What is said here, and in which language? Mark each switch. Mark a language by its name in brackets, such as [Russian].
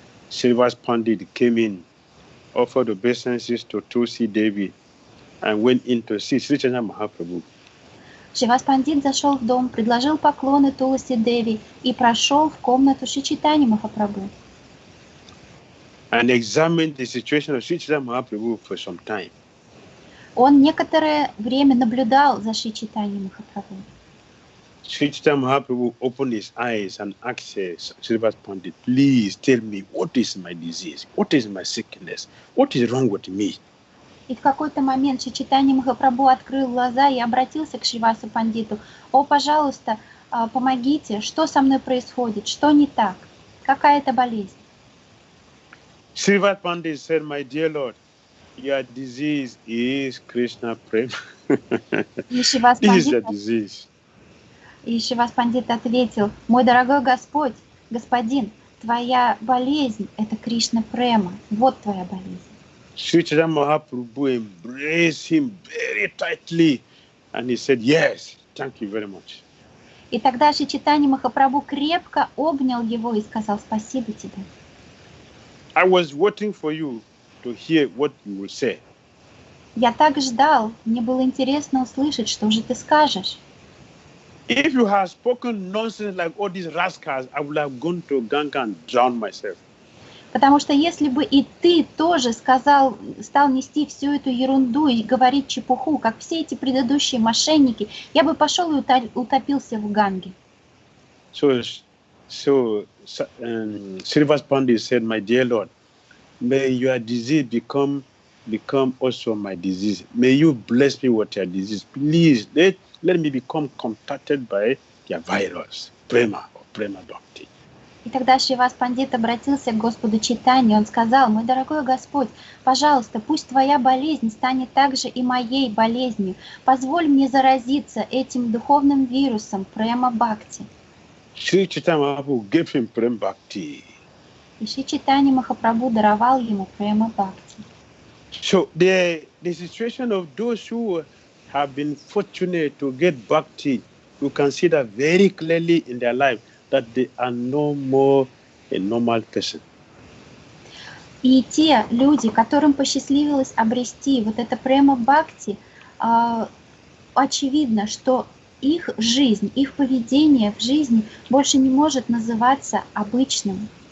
[English] Srivas Pandit came in, offered obeisances to Tulsi Devi, and went in to see Sri Chaitanya Mahaprabhu. [Russian] Шривас Пандит зашел в дом, предложил поклоны Туласи Деви и прошел в комнату Шри Чайтаньи Махапрабху. [English] And examined the situation of Sri Chaitanya Mahaprabhu for some time. [Russian] Он некоторое время наблюдал за Шри Чайтаньей Махапрабху. [English] Sri Chaitanya Mahaprabhu opened his eyes and asked Srivas Pandit, please tell me, what is my disease? What is my sickness? What is wrong with me? [Russian] И в какой-то момент Шри Чайтанья Махапрабху открыл глаза и обратился к Шривасу Пандиту. «О, пожалуйста, помогите, что со мной происходит, что не так, какая это болезнь?» [English] Srivas Pandit said, my dear Lord, your disease is Krishna Prema. This is your disease. [Russian] И Шривас Пандит ответил, «Мой дорогой Господь, господин, твоя болезнь – это Кришна Према, вот твоя болезнь». [English] Sri Chaitanya Mahaprabhu embraced him very tightly and he said, yes, thank you very much. [Russian] И тогда Шри Чайтанья Махапрабху крепко обнял его и сказал, «Спасибо тебе». [English] I was waiting for you to hear what you will say. [Russian] Я так ждал, мне было интересно услышать, что же ты скажешь. [English] If you had spoken nonsense like all these rascals, I would have gone to Ganga and drowned myself. [Russian] Потому что если бы и ты тоже стал нести всю эту ерунду и говорить чепуху, как все эти предыдущие мошенники, я бы пошел и утопился в Ганге. [English] So Srivas Pandit said, my dear Lord, may your disease become also my disease. May you bless me with your disease. Please, let me become contacted by your virus, Prema or Prema Bhakti. [Russian] И тогда Шривас Пандит обратился к Господу Чайтанье, он сказал, «Мой дорогой Господь, пожалуйста, пусть твоя болезнь станет также и моей болезнью. Позволь мне заразиться этим духовным вирусом Према Бхакти». [English] Sri Chaitanya Mahaprabhu gave him Prema Bhakti. [Russian] И Шри Чайтанья Махапрабху даровал ему Према Бхакти. [English] So the situation of those who have been fortunate to get Bhakti, you can see that very clearly in their life, that they are no more a normal person. [Russian] И те люди, которым посчастливилось обрести вот это Према Бхакти, очевидно, что их жизнь, их поведение в жизни больше не может называться обычным.